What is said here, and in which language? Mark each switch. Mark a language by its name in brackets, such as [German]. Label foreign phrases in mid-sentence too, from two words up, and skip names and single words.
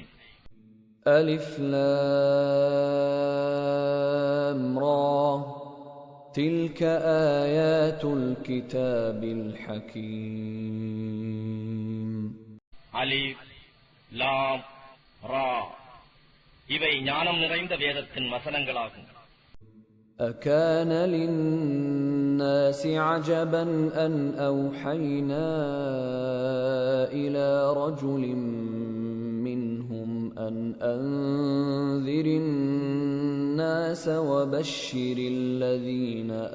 [Arabic] ألف لام را. تلك آيات الكتاب الحكيم. ألف لام را. [Tamil] இவை ஞானம் நிறைந்த வேதத்தின் வசனங்களாகும். [Arabic] أكان للناس عجبا أن أوحينا إلى رجل منهم أن أنذر الناس وبشر الذين